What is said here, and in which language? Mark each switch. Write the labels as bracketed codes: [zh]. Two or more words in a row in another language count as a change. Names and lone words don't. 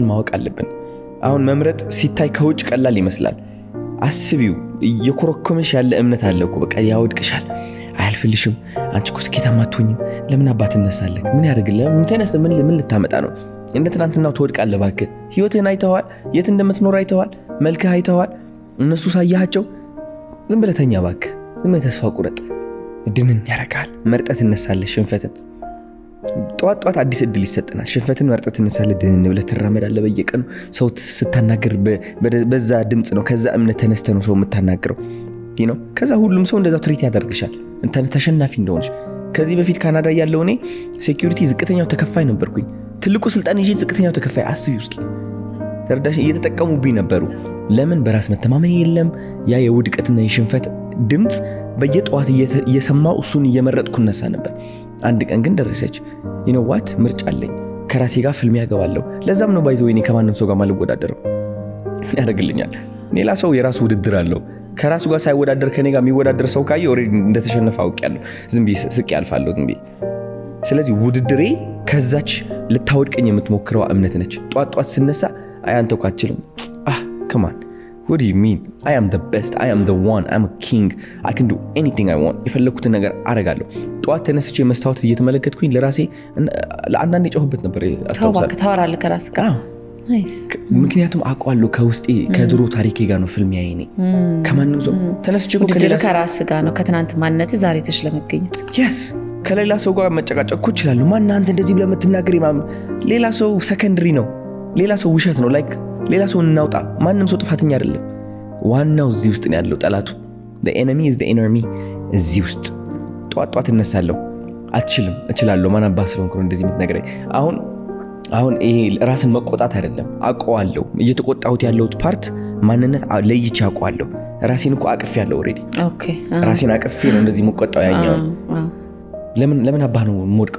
[am] ማወቅ አለብን አሁን መምረጥ ሲታይ ከውጭ ቀላል ይመስላል አስቢው የኮረኮመሽ ያለ እምነት አለ እኮ በቃ ያወድቅሻል አያልፍልሽም አንቺ እኮ ስኬታማ አትሆኝም ለምን አባት እነሳለክ ምን ያደርግልህ ምን ልታመጣ ነው እንደ ትናንትናው ትወድቃለህ ባክህ ህይወትህን አይተዋል የት እንደምትኖር አይተዋል መልክህ አይተዋል እነሱ ሳያቸው ዝም ብለህ ተኛ ባክህ ዝም ብለህ ተስፋ ቁረጥ ድንን ያረጋል መርጠት እነሳለህ ሽንፈትን ጧት አዲስ እድል ይሰጥናል ሽንፈትን መርጠት እነሳለህ ድንን ብለህ ትራመዳለህ በየቀኑ ሰው ስታናገር በዛ ድምጽ ነው ከዛ እምነት ተነስተህ ነው ሰው የምታናገረው [en] you know [am] ከዛ ሁሉም ሰው እንደዛው ትሪት ያደርግሻል እንተ ተሸናፊ እንደሆነሽ ከዚህ በፊት ካናዳ ያለው እኔ ሴኩሪቲ ዝቅተኛው ተከፋይ ነበርኩኝ። ትልቁ ስልጣን ይዤ ዝቅተኛው ተከፋይ አስቢ ውስጥ ተረዳሽ? እየተጠቀሙብኝ ነበሩ። ለምን? በራስ መተማመን የለም። ያ የውድቀትና የሽንፈት ድምፅ በየጠዋት እየሰማው እሱን እየመረጥኩ እነሳ ነበር። አንድ ቀን ግን ደረሰች። [en] you know what [am] ምርጫ አለኝ። ከራሴ ጋር ፍልሚያ ገባለሁ። ለዛም ነው ባይዘው እኔ ከማንም ሰው ጋር ማልወዳደረው። ያደርግልኛል። ሌላ ሰው የራሱ ውድድር አለው። ከራሱ ጋር ሳይወዳደር ከኔ ጋር የሚወዳደር ሰው ካየ ኦሬዲ እንደተሸነፈ አውቄያለሁ። ዝም ብዬ ስቄ አልፋለሁ ዝም ብዬ። ስለዚህ ውድድሬ ከዛች ልታወድቀኝ የምትሞክረው እምነት ነች። ጧት ስነሳ አንተ እኮ አትችልም። [en] come on what do you mean I am the best I am the one I'm a king I can do anything I want [am] የፈለኩትን ነገር አደርጋለሁ። ጧት ተነስቼ መስታወት እየተመለከትኩኝ ለራሴ ለአንዳንዴ ጮህበት ነበር። አስተውሳለሁ ታወራለህ ከራስህ ጋር። ምክንያቱም አውቃለሁ ከውስጤ ከድሮ ታሪኬ ጋር ነው ፍልሚያዬ። እኔ ከማንም ሰው ተነስቼ ከራስህ ጋር ነው ከትናንት ማንነት ዛሬ ተሽለመገኘት። yes ከሌላ ሰው ጋር መጨቃጨቅ እኮ እችላለሁ። ማን አንተ እንደዚህ ብለህ የምትናገር ሌላ ሰው ሰከንደሪ ነው። ሌላ ሰው ውሸት ነው። ላይክ ሌላ ሰው እናውጣ። ማንም ሰው ጥፋተኛ አይደለም። ዋናው እዚህ ውስጥ ነው ያለው ጠላቱ። [en] the enemy is the enemy [am] እዚህ ውስጥ ጧት እነሳለሁ። አትችልም እችላለሁ። ማን አባስ ስለሆንኩ ነው እንደዚህ የምትነግረኝ? አሁን ይሄ ራስን መቆጣት አይደለም። አውቀዋለሁ። እየተቆጣሁት ያለሁት ፓርት ማንነት ለይቼ አውቀዋለሁ። ራሴን እኮ አቅፌ ያለው [en] already okay [am] ራሴን አቅፌ ነው እንደዚህ መቆጣው። ያኛው ለምን አባህ ነው የምወድቀው?